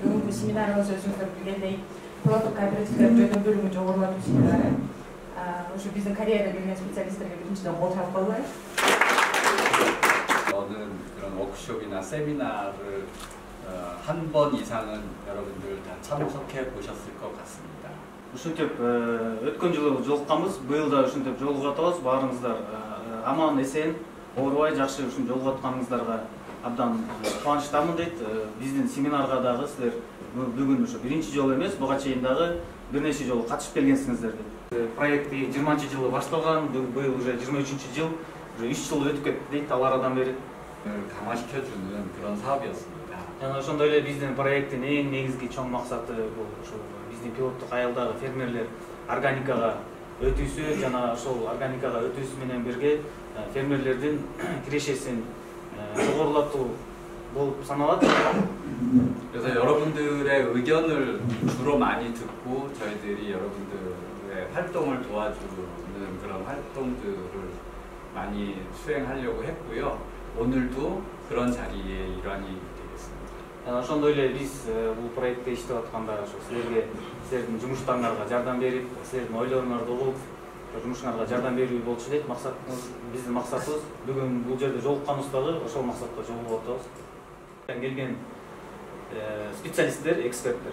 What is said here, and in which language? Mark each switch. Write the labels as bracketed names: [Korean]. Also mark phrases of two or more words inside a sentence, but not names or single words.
[Kyrgyz] семинарыңыз өзүңүздөр билгендей пилоттук кооперативдердин жөнүндө бөлүмү жогорулатуу семинары. Ушу биздин Кореяда келген специалисттерге биринчиден кол чалып коелу. [Korean] 저는 그런 워크숍이나 세미나를 한 번 이상은 여러분들 다 참석해 보셨을 것 같습니다. [Kyrgyz] Ушинтип өткөн жылы жолукканбыз, быйыл да ушинтип жолугатабыз. Баарыңыздар аман эсен, оорубай жакшы ушун жолугатканыңыздарга абдан кубанычтамын дейт. Биздин семинарга дагы силер бүгүн ушу биринчи жолу эмес, буга чейин дагы бир нече жолу катышып келгенсиңиздер дейт. Проекти 20-жылы башталган, быйыл уже 23-жыл, уже 3 жыл өтүп кетти дейт ал арадан бери. [Korean] 강화시켜주는 그런 사업이었습니다. [Kyrgyz] Жана ошондой эле биздин проекттин эң негизги чоң максаты бул ушу биздин пилоттук айылдагы фермерлер органикага өтүүсү жана ошол органикага өтүүсү менен бирге фермерлердин кирешесин жогорулатуу болуп саналат. [Korean] 그래서 여러분들의 의견을 주로 많이 듣고 저희들이 여러분들의 활동을 도와주는 그런 활동들을 많이 수행하려고 했고요. 오늘도 그런 자리의 일환이 되겠습니다. [Kyrgyz] Ошондой эле биз бул проектте иштеп атканда ошо силердин жумуштарыңарга жардам берип, силердин ойлоруңарды угуп, жумушуңарга жардам берүү болчу дейт. Биздин максатыбыз бүгүн бул жерде жолукканыбыз дагы ошол максатка жолугуп атабыз. Келген специалисттер, эксперттер.